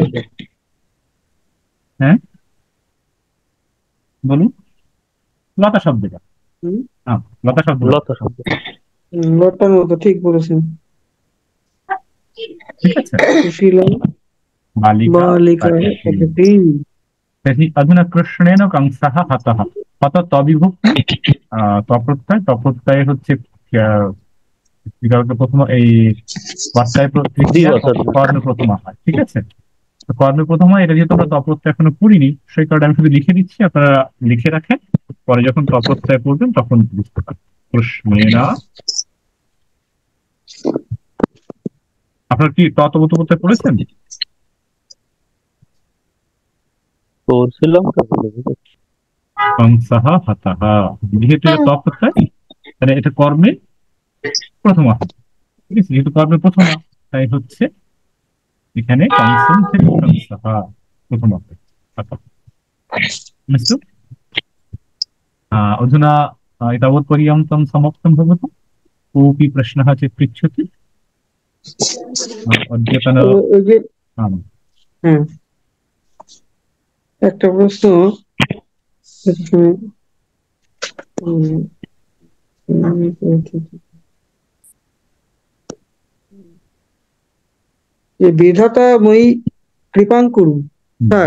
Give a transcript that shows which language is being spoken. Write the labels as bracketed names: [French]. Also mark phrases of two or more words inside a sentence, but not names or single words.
[Bangla] হ্যাঁ বলুন। লতা শব্দটা, লতা শব্দ, লতা শব্দ, লতার মতো, ঠিক বলেছেন। ঠিক আছে। [Sanskrit] সুশীলা বালিকা পঠতি। तर्हि अधुना कृष्णेन कंसः हतः। [Bangla] हत तविभक्ति तप्रত্যয় হচ্ছে প্রথম, এই বাচ্চায় কর্ণ প্রথমা হয়, ঠিক আছে। তো কর্ণ প্রথমা, এটা যেহেতু আমরা তপ্রত্যয় এখনো পড়িনি, সেই কারণে আমি শুধু লিখে দিচ্ছি, আপনারা লিখে রাখেন, পরে যখন তপ্রত্যয় পড়বেন তখন বুঝতে পারবেন। কৃষ্ণেনা, আপনারা কি তপ্রত্যয় পড়েছেন? [Sanskrit] কংসহ হতঃ, [Bangla] যেহেতু এটা তপ্রত্যয়, তাহলে এটা কর্মে প্রথমা, ঠিক আছে। যেহেতু কর্মে প্রথমা, তাই হচ্ছে এখানে কংসম থেকে কংসহ প্রথমা। [Sanskrit] अस्तु, अधुना एतावत्पर्यन्तं समाप्तं भवतु। कोऽपि प्रश्नः चेत् पृच्छतु। अद्यतन [Bangla] হ্যাঁ, একটা প্রশ্ন এখানে, উম, যে বিধাতাময়ী কৃপাঙ্কুরু, স্যার